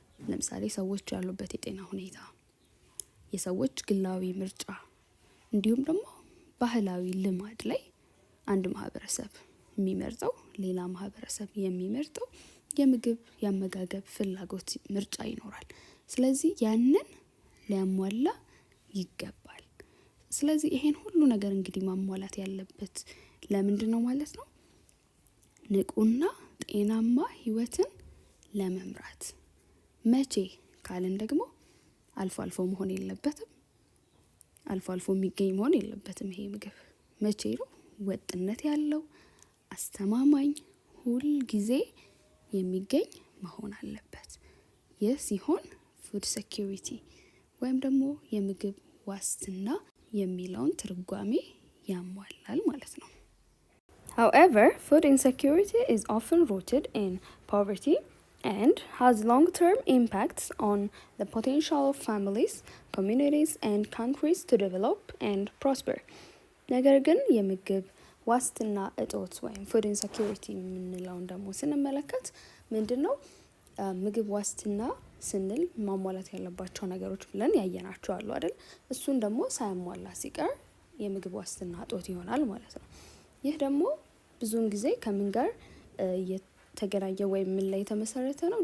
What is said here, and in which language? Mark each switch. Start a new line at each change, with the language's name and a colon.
Amharic: ለምሳሌ ሰዎች ያሉበት የጤና ሁኔታ፣ የሰዎች ግላዊ ምርጫ እንዲሁም ደግሞ ባህላዊ ልማድ ላይ አንድ ማህበረሰብ የሚመርጠው ሌላ ማህበረሰብ የሚመርጠው የምግብ የአመጋገብ ፍላጎት ምርጫ ይኖራል። ስለዚህ ያንን ሊያሟላ ይገባል። ስለዚህ ይሄን ሁሉ ነገር እንግዲህ ማሟላት ያለበት ለምንድን ነው ማለት ነው? ንቁና ጤናማ ህይወትን ለመምራት። መቼ ካልን ደግሞ አልፎ አልፎ መሆን የለበትም። አልፎ አልፎ የሚገኝ መሆን የለበትም። ይሄ ምግብ መቼ ነው? ወጥነት ያለው አስተማማኝ ሁል ጊዜ የሚገኝ መሆን አለበት። ይህ ሲሆን ፉድ ሴኩሪቲ ወይም ደግሞ የምግብ ዋስትና የሚለውን ትርጓሜ ያሟላል ማለት ነው።
English: However, food insecurity is often rooted in poverty and has long-term impacts on the potential of families, communities, and countries to develop and prosper.
Amharic: ነገር ግን የምግብ ዋስትና እጦት ወይም ፉድ ኢንሴኪዩሪቲ የምንለውን ደግሞ ስንመለከት ምንድን ነው? ምግብ ዋስትና ስንል ማሟላት ያለባቸው ነገሮች ብለን ያየናቸው አሉ አይደል? እሱን ደግሞ ሳያሟላ ሲቀር የምግብ ዋስትና እጦት ይሆናል ማለት ነው። ይህ ደግሞ ብዙውን ጊዜ ከምን ጋር የተገናኘ ወይም ምን ላይ የተመሰረተ ነው?